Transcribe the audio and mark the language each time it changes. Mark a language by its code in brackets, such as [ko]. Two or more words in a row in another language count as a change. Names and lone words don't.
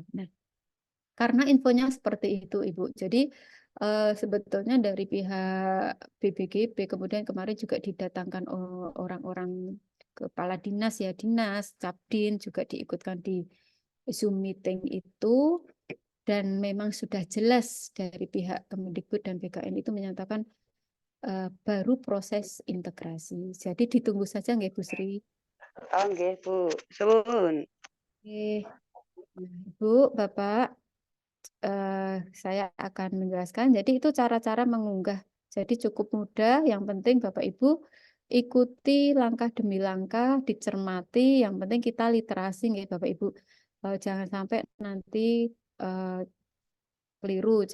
[id] Nah, karena infonya seperti itu, Ibu. Jadi sebetulnya dari pihak BBGB kemudian kemarin juga didatangkan orang-orang kepala dinas ya, dinas, Capdin juga diikutkan di Zoom meeting itu dan memang sudah jelas dari pihak Kemendikbud dan BKN itu menyatakan baru proses integrasi. Jadi ditunggu saja nggih Bu Sri. [jv] Oh, nggih, Bu. Suwun. [id] Oke. Nah, Bu, Bapak, saya akan menjelaskan. Jadi itu cara-cara mengunggah. Jadi cukup mudah. Yang penting Bapak Ibu ikuti langkah demi langkah, dicermati. Yang penting kita literasi, nggih Bapak Ibu. Jangan sampai nanti keliru.